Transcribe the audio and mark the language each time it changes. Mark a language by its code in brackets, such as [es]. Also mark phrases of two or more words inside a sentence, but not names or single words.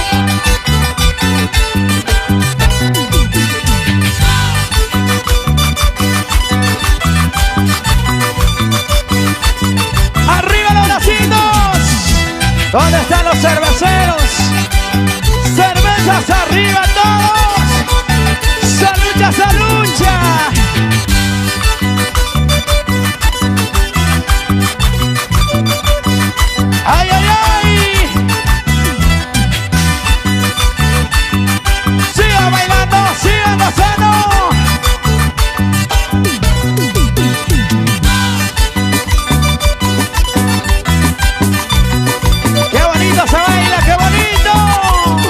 [es] ¡Arriba los bracitos! ¿Dónde están los cerveceros? ¡Cervezas arriba todos! ¡Salucha, salucha! ¡Ay, ay, ay! ¡Siga bailando, siga gozando! ¡Qué bonito se baila, qué bonito!